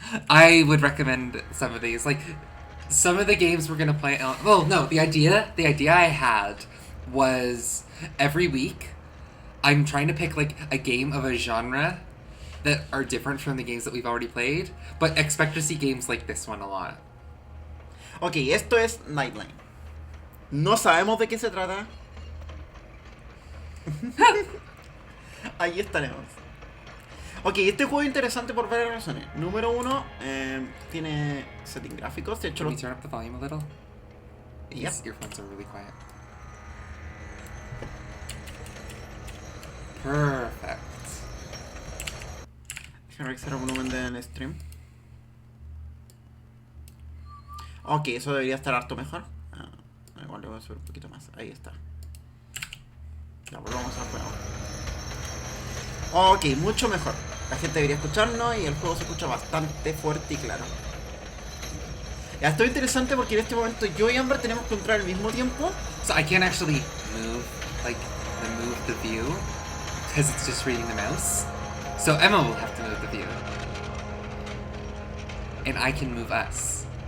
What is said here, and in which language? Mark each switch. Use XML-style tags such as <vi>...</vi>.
<en>I would recommend some of these. Like, some of the games we're gonna play... Well, no, the idea I had was every week I'm trying to pick, like, a game of a genre that are different from the games that we've already played, but expect to see games like this one a lot.</en> <es>Ok, esto es Nightline. No sabemos de qué se trata. Ahí estaremos. Ok, este juego es interesante por varias razones. Número uno, tiene setting gráficos. De hecho,</es> <en>Can we turn up the volume a little? Yep. These earphones are really quiet. Perfect.</en> <es>Déjame revisar el volumen del stream. Ok, eso debería estar harto mejor. Igual le voy a subir un poquito más. Ahí está. Ya, volvamos al juego. Ok, mucho mejor. La gente debería escucharnos y el juego se escucha bastante fuerte y claro. Ya, esto es interesante porque en este momento yo y Amber tenemos que entrar al mismo tiempo.</es> <en>So I can't actually move the view because it's just reading the mouse. So Emma will have to move the view. And I can move us.</en>